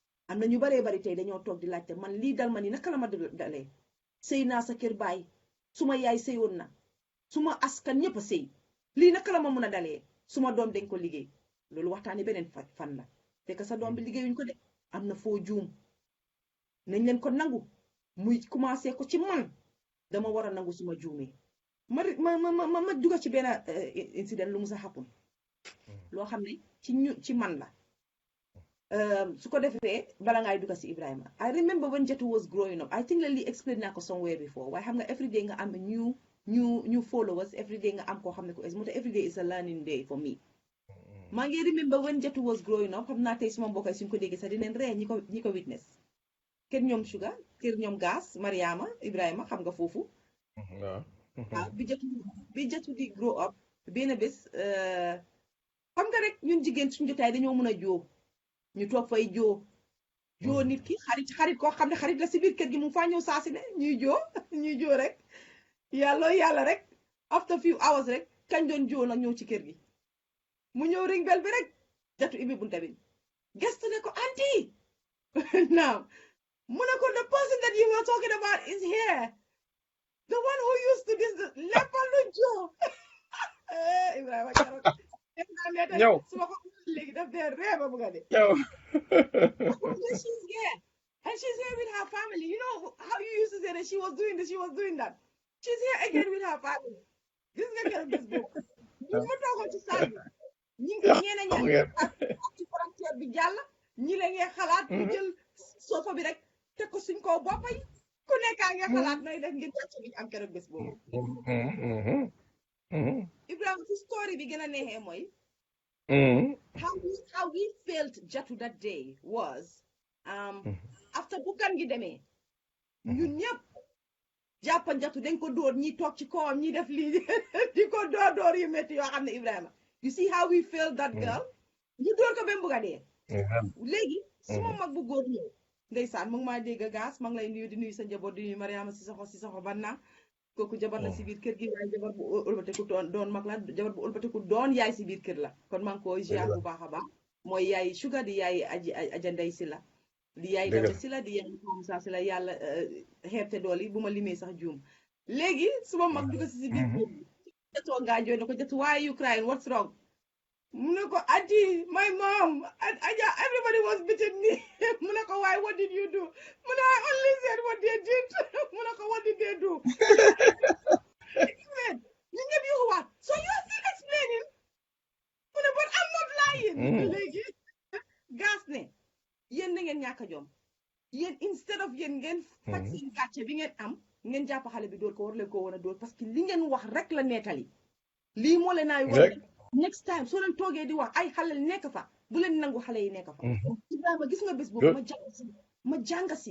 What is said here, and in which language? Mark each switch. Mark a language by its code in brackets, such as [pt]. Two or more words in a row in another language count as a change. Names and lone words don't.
[wo] am na ñu baree bari tey dañoo toog di laajte man lii dal ma ni naka la ma dalee sëy naa sa kër baay suma yaay sëyoon na suma askan ñëpp a sëy lii naka la ma mun a dalee suma doom dañ ko liggéey loolu waxtaani beneen fan la fekk sa doom bi liggéeyuñ ko de am na foo juum nañ leen ko nangu muy commencé ko ci man dama war a nangu suma juumee ma duga ci benn incident lu mu sa happen loo xam ne ci man la su ko defee bala ngay duga si Ibrahima [en] I remember when Jatu was growing up I think [wo] la lii explain naa ko somewhere before waaye xam nga [en] every day [wo] nga am [en] new followers every day [wo] nga am koo xam ne ko moo tax [en] every day is a learning day for me [wo] maa ngi [en] remember when Jatu was growing up [wo] xam naa tey suma mbokk suñ ko déggee sax dinañ ree ñi ko witness kër ñoom Sugar kër ñoom Gas Mariama Ibrahima xam nga foofu waaw bi Jatu di [en] grow up [wo] benn bés xam nga rek ñun jigéen suñ jotaay dañoo mën a joo ñu toog fay joo nit ki xarit koo xam ne xarit la si biir kër gi mu faa ñëw saa si ne ñuy joo rek yàlla rek [en] after few hours [wo] rek kañ doon joo nag ñëw ci kër gi mu ñëw [en] ring bell [wo] bi rek Jatu ibi bunta bi gestu ne ko [en] aunty now [wo] mu ne ko [en] the person that you were talking about is here the one who used to this [wo] leppal lu joo Ibrahima ñëw suma ko léegi daf dee reeba bu nga de [en] she's here and she's here with her family you know how you used to say that she was doing this she was doing that she's here again with her family [wo] gis nga keroog bés boobu ñu ma toogoon ci saal bi ñeena ci frontière bi jàll ñi la ngee xalaat ñu jël sofa bi rek teg ko suñ kaw boppa yi ku nekkaa ngee xalaat nooy def ngir tàcc bi am keroog bés boobu Ibrahima ci story bi gën a neexee mooy [en] how we felt Jatu that day was after [wo] bu gan gi demee ñun ñëpp jàppan Jatu dañ ko dóor ñi toog ci kawam ñi def lii di ko dóor yu métti yoo xam ne Ibrahima [en] you see how we felt that [wo] girl ñu dóor ko ba mu bugg a dee léegi suma mag bu góor ñëw ndeysaan mu ngi maa dégg Gas maa ngi lay nuyu di nuyu sa njaboot di nuyu Mariama si soxo banna kooku jabar la si biir kër gi waaye jabar bu ëlbateku doon mag la jabar bu ëlbateku doon yaay si biir kër la kon maa ngi ko ziar bu baax a baax mooy yaay Sugar di yaay aja ndey si la di yaay dawe si la di yaay Moussa si la yàlla xeebte dool yi bu ma limee sax juum léegi suma mag du ko si biir kër gi Jatoo ngaa jooy ne ko Jatu [en] why you crying what's wrong [wo] mu ne ko [en] auntie my mom aja everybody was beating me [wo] mu ne ko [en] why what did you do [wo] mu ne [en] I only said what they did [wo] mu ne ko [en] what did they do [wo] ñu ñëpp yu waat [en] so you're still explaining [wo] mu ne [en] but I'm not lying [wo] léegi Gas ne yéen na ngeen ñàkk a jom yéen instead of yéen ngeen faj seen gàcce bi ngeen am ngeen jàpp xale bi dóor ko war leen ko war a dóor [fr] parce que [wo] li ngeen wax rek la nettali lii moo leen naay war [en] next time [wo] soo leen toogee di wax ay xale nekk fa bu leen nangu xale yi nekk fa Ibrahima gis nga bés boobu ma jàng